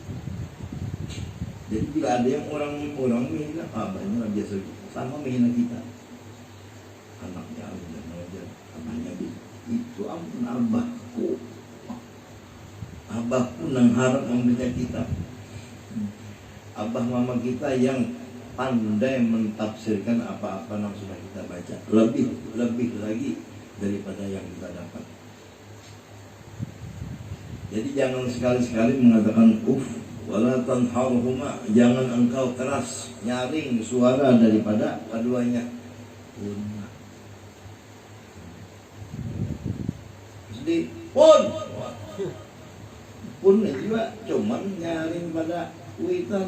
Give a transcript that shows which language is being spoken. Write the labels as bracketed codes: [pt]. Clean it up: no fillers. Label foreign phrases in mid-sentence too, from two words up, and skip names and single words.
[id] Jadi bila ada yang orang menghina abahnya biasa sama menghina kita. Anaknya udah mengajar, anaknya itu ampun abahku nang harap membaca kitab. Abah mama kita yang pandai mentafsirkan apa-apa yang sudah kita baca, lebih lagi daripada yang kita dapat. Jadi jangan sekali-sekali mengatakan [ar] wala tanharhuma, [id] jangan engkau keras nyaring suara daripada keduanya. Jadi pun juga cuman nyaring pada kuitan.